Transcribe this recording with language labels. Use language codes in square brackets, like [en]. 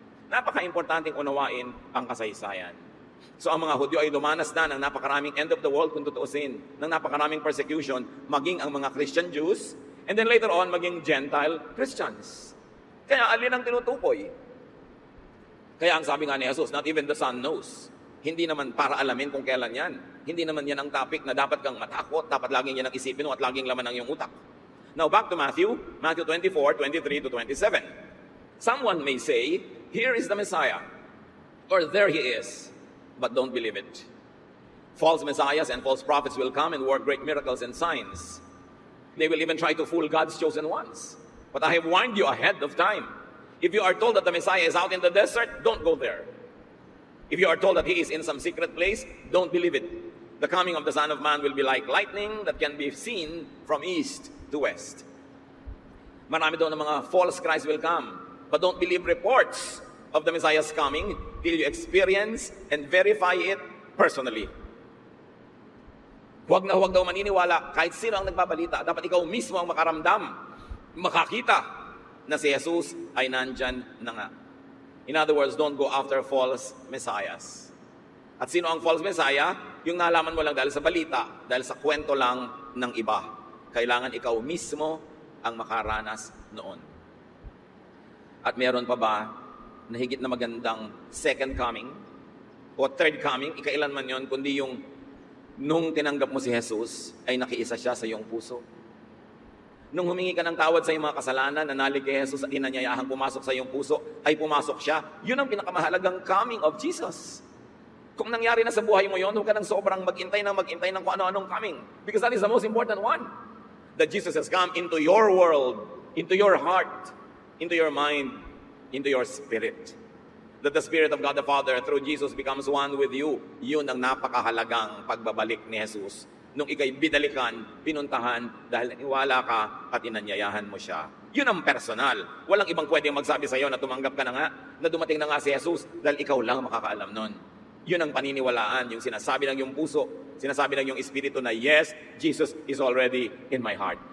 [tl] Napaka-importanting unawain ang kasaysayan. So ang mga Hudyo ay dumanas na ng napakaraming [en] end of the world [tl] kung tutuusin, ng napakaraming persecution, maging ang mga Christian Jews, [en] and then later on, [tl] maging Gentile Christians. Kaya alin ang tinutukoy? Kaya ang sabi nga ni Jesus, [en] not even the Son knows. [tl] Hindi naman para alamin kung kailan yan. Hindi naman yan ang topic na dapat kang matakot, dapat laging yan ang isipin mo at laging laman ng iyong utak. [en] Now back to Matthew 24, 23 to 27. Someone may say, here is the Messiah, or there he is. But don't believe it. False messiahs and false prophets will come and work great miracles and signs. They will even try to fool God's chosen ones. But I have warned you ahead of time. If you are told that the Messiah is out in the desert, don't go there. If you are told that he is in some secret place, don't believe it. The coming of the Son of Man will be like lightning that can be seen from east to west. [tl] Marami daw ng mga [en] false Christ will come. But don't believe reports of the Messiah's coming till you experience and verify it personally. [tl] Huwag daw maniniwala kahit sino ang nagbabalita. Dapat ikaw mismo ang makaramdam, makakita na si Jesus ay nandyan na nga. [en] In other words, don't go after false messiahs. [tl] At sino ang false messiah? Yung nalaman mo lang dahil sa balita, dahil sa kwento lang ng iba. Kailangan ikaw mismo ang makaranas noon. At meron pa ba na higit na magandang second coming o third coming, ikailan man yon, kundi yung nung tinanggap mo si Jesus, ay nakiisa siya sa iyong puso. Nung humingi ka ng tawad sa iyong mga kasalanan, nanalig kay Jesus at inanyayahang pumasok sa iyong puso, ay pumasok siya. Yun ang pinakamahalagang coming of Jesus. Kung nangyari na sa buhay mo yon, huwag ka nang sobrang mag-intay ng kung ano-anong coming. [en] Because that is the most important one. That Jesus has come into your world, into your heart, into your mind, into your spirit. That the Spirit of God the Father through Jesus becomes one with you. [tl] Yun ang napakahalagang pagbabalik ni Jesus. Nung ikay bidalikan, pinuntahan dahil naniwala ka at inanyayahan mo siya. Yun ang personal. Walang ibang pwedeng magsabi sa iyo na tumanggap ka na nga, na dumating na nga si Jesus dahil ikaw lang makakaalam nun. Yun ang paniniwalaan, yung sinasabi ng iyong puso, sinasabi ng iyong espiritu na [en] yes, Jesus is already in my heart.